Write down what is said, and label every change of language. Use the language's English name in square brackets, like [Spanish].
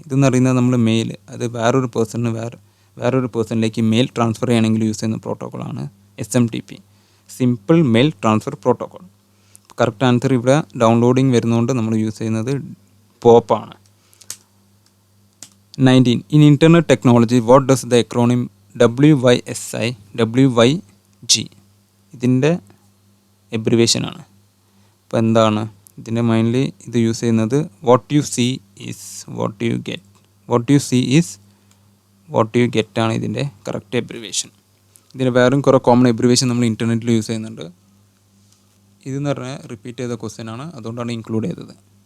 [Malayalam] ഇതെന്ന് പറയുന്നത് നമ്മൾ മെയിൽ അത് വേറൊരു പേഴ്സണിലേക്ക് മെയിൽ ട്രാൻസ്ഫർ ചെയ്യണമെങ്കിൽ യൂസ് ചെയ്യുന്ന പ്രോട്ടോക്കോളാണ് SMTP, simple mail transfer protocol. Correct answer ഇവിടെ ഡൗൺലോഡിങ് വരുന്നതുകൊണ്ട് നമ്മൾ യൂസ് ചെയ്യുന്നത് പോപ്പാണ്. 19. [English] In internet technology, what does the acronym WYSI, WYG [Malayalam] ഇതിൻ്റെ എബ്രിവേഷനാണ്. അപ്പോൾ എന്താണ് ഇതിൻ്റെ മൈൻലി ഇത് യൂസ് ചെയ്യുന്നത് [English] What you see is what you get. What you see is what you get [Malayalam] ആണ് ഇതിൻ്റെ കറക്റ്റ് എബ്രിവേഷൻ. ഇതിന് വേറെയും കുറേ കോമൺ എബ്രിവേഷൻ നമ്മൾ ഇൻ്റർനെറ്റിൽ യൂസ് ചെയ്യുന്നുണ്ട്. ഇതെന്ന് പറഞ്ഞാൽ റിപ്പീറ്റ് ചെയ്ത ക്വസ്റ്റ്യൻ ആണ്, അതുകൊണ്ടാണ് ഇൻക്ലൂഡ് ചെയ്തത്.